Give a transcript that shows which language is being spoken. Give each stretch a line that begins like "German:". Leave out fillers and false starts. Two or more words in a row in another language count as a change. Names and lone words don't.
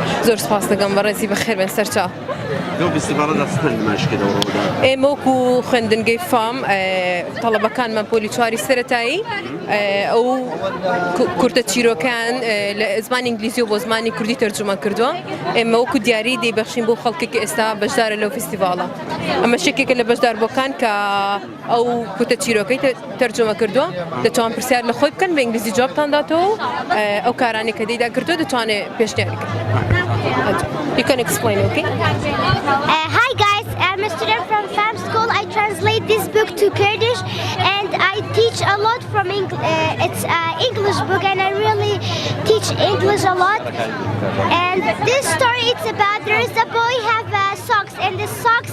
Central Kurdish: زۆر سپاس دەکەم بەڕێزی بەخێر بن سەرچاو. ئێمە وەکو خوێندنگەی فام تەڵەبەکانمان پۆلی 4 سەرەتایی ئەو کورتە چیرۆکەکان لە زمانی ئینگلیزی و بۆ زمانی کوردی تەرجمە کردووە. ئێمە وەکو دیاری دەیبەخشین بۆ خەڵکێکی ئێستا بەشدارە لەو ڤیستیڤاڵە. ئەمە شتێکێکە لە بەشداربووەکان کە ئەو کورتە چیرۆکەی تەرجمە کردووە دەتوان پرسیار لە خۆی بکەن بە ئینگلیزی جوابتان داتەوە و ئەو کارانی کە دەیدا کردووە دەتوانێت پێشنیاری بکەن.
English: You can explain, okay? Hi guys, I'm a student from FAM school. I translate this book to Kurdish and I teach a lot from it's an English book and I really teach English a lot. And this story it's about there is a boy have socks and the socks